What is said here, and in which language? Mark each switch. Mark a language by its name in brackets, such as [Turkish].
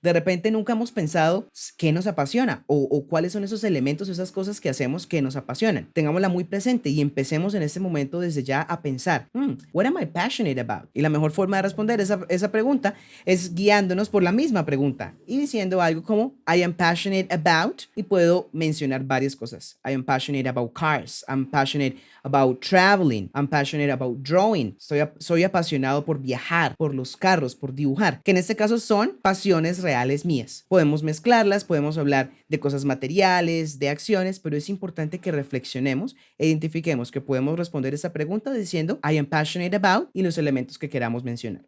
[Spanish] De repente nunca hemos pensado qué nos apasiona o cuáles son esos elementos, esas cosas que hacemos que nos apasionan. Tengámosla muy presente y empecemos en este momento desde ya a pensar, [English] what am I passionate about? [Spanish] Y la mejor forma de responder esa pregunta es guiándonos por la misma pregunta y diciendo algo como [English] I am passionate about, [Spanish] y puedo mencionar varias cosas. [English] I am passionate about cars, I'm passionate about traveling, I'm passionate about drawing. [Spanish] Soy apasionado por viajar, por los carros, por dibujar, que en este caso son pasiones reales mías. Podemos mezclarlas, podemos hablar de cosas materiales, de acciones, pero es importante que reflexionemos e identifiquemos que podemos responder esa pregunta diciendo [English] I am passionate about [Spanish] y los elementos que queramos mencionar.